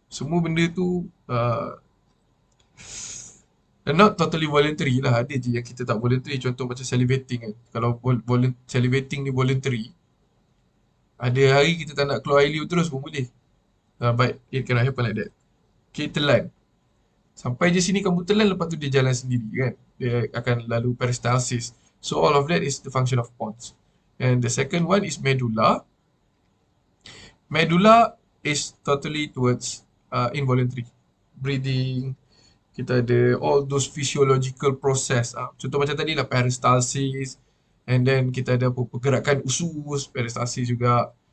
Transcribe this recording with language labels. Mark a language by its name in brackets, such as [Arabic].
[Malay] Semua benda tu [English] not totally voluntary [Malay] lah. Ada je yang kita tak voluntary. Contoh macam salivating kan. Kalau salivating ni voluntary, ada hari kita tak nak keluar air liur terus pun boleh. [English] But it cannot happen like that. [Malay] Okay, telan. Sampai je sini kamu telan, lepas tu dia jalan sendiri kan. Dia akan lalu peristalsis. [English] So all of that is the function of pons. And the second one is medulla. Medulla is totally towards involuntary. Breathing, [Malay] kita ada [English] all those physiological process. [Malay] Contoh macam tadi lah, peristalsis. [English] And then [Malay] kita ada pergerakan usus, peristalsis juga.